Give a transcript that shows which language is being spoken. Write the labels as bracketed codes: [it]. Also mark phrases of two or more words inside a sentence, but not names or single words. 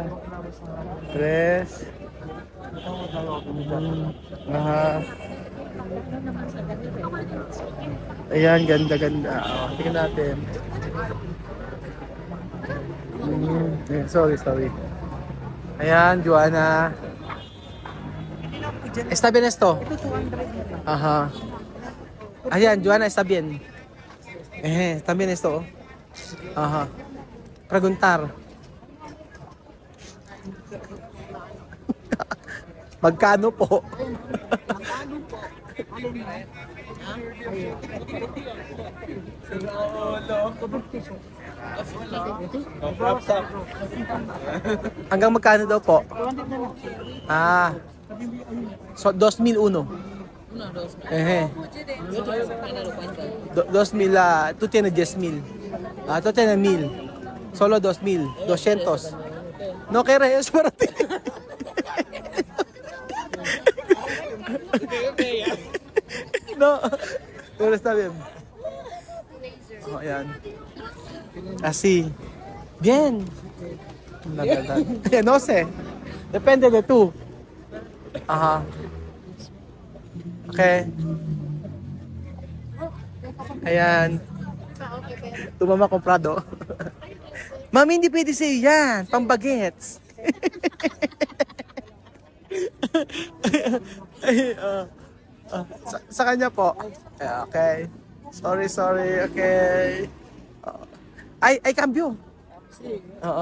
[tl] Dress. Ayan, ganda-ganda. Tingnan natin. Sorry. Ayan, Joanna. [es] Está bien esto? Ajá. Ayan, Joanna, está bien. Está bien esto. Ajá. Preguntar. [tl] Magkano po? Hanggang magkano daw po? [es] Ah. So, 2,000 uno. Dos mil, tú tienes 10,000. Tú tienes 1,000. Solo 2,000. 200. No quieres para ti. No. Pero está bien. Oh, ayan. Así. Bien. No sé. Depende de tú. Ajá. Okay. Ayan. Tu mama comprado. [tl] Mami, hindi pwede sa'yo yan. Pambagets. Sa kanya po. [en] Okay. Sorry. Okay. [tl] Ay, cambio. Oo.